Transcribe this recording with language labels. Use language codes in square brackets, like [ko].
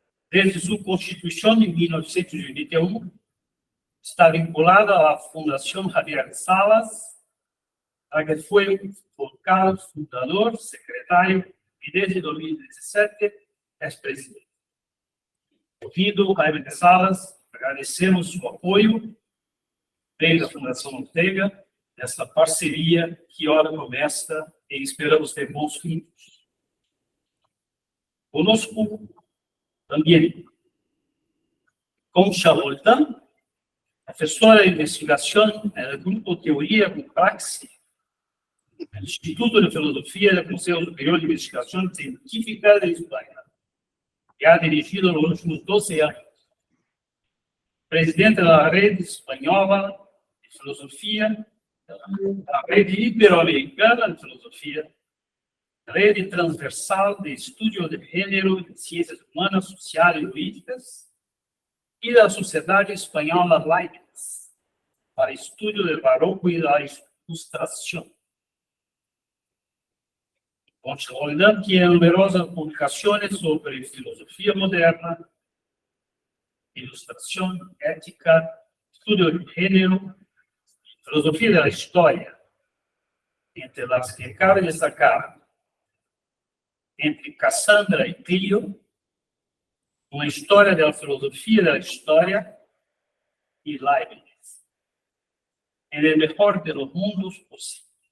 [es] Desde su constitución en 1981, está vinculada a la Fundación Javier Salas, a que fue vocal, fundador, secretario y desde 2017 es presidente. [pt] Ouvido Jaime de Salas, agradecemos su apoio desde a Fundação Ortega, nessa parceria que ora começa e esperamos ter bons frutos. Conosco também Concha Voltan, professora de investigação no Grupo Teoria com Praxis, no Instituto de Filosofia do Conselho Superior de Investigação Científica de Espanha, que ha dirigido nos últimos 12 anos. Presidente da Rede Espanhola de Filosofia, da Rede Ibero-Americana de Filosofia, Rede Transversal de Estudo de Gênero e Ciências Humanas, Sociais e Jurídicas, e da Sociedade Espanhola Leibniz, para estudo do barroco e da ilustração. [es] Concha Voltan tiene numerosas publicaciones sobre filosofía moderna, ilustración, ética, estudio del género, filosofía de la historia, entre las que cabe destacar, entre Cassandra y Clio, una historia de la filosofía de la historia, y Leibniz, en el mejor de los mundos posibles.